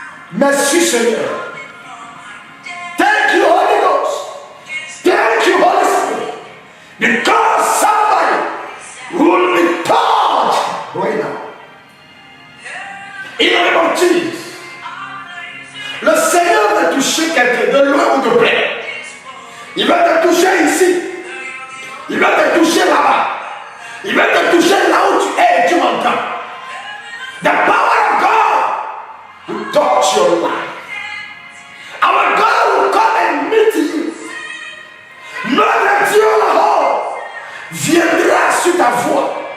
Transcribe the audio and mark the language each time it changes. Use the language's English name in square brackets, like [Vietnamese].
[French] Merci Seigneur. [English] Thank you Holy Ghost. Thank you Holy Spirit. Because somebody will be touched right now. In the name of Jesus. [French] Le Seigneur va toucher quelqu'un de loin ou de près. Il va te toucher ici. Il va te toucher là-bas. Il va te toucher là où tu es et tu m'entends. [English] The power of God will touch your life. Our God will come and meet you. [French] Notre Dieu là-haut viendra sur ta voix.